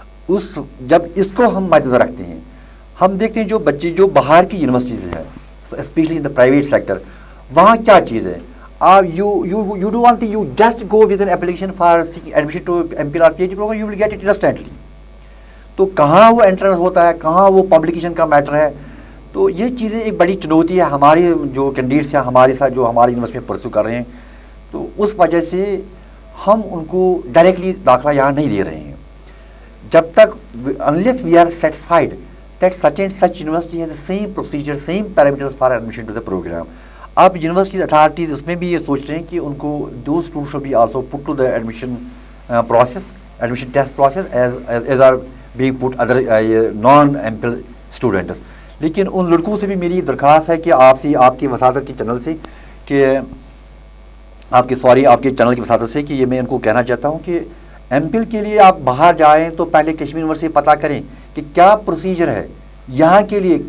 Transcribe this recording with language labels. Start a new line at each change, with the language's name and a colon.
Hindi: जब इसको हम मद्देनजर रखते हैं, हम देखते हैं जो बच्चे जो बाहर की यूनिवर्सिटीज़ हैं,
English: specially in the private sector,
Hindi: वहाँ क्या चीज़ है, आप
English: You do one thing, you just go with an application for admission to MPhil और PhD programme, you will get it instantly.
Hindi: तो कहाँ वो एंट्रेंस होता है, कहाँ वो पब्लिकेशन का मैटर है, तो ये चीज़ें एक बड़ी चुनौती है हमारे जो कैंडिडेट्स हैं हमारे साथ, जो हमारी यूनिवर्सिटी में परस्यू कर रहे हैं। तो उस वजह से हम उनको डायरेक्टली दाखिला यहाँ नहीं दे रहे हैं जब तक,
English: unless we are satisfied that such and such university has the same procedure, same parameters for admission to the program.
Hindi: अब यूनिवर्सिटी अथॉरिटीज़ उसमें भी ये सोच रहे हैं कि उनको
English: those students should be also put to the admission process, admission test process as are being put other non-MPhil students.
Hindi: लेकिन उन लड़कों से भी मेरी दरख्वास्त है कि आपसे, आपके वसादत के चैनल से, कि आपके चैनल की वसादत से, कि ये मैं उनको कहना चाहता हूँ कि एमफिल के लिए आप बाहर जाएं तो पहले कश्मीर यूनिवर्सिटी पता करें कि क्या प्रोसीजर है यहाँ के लिए।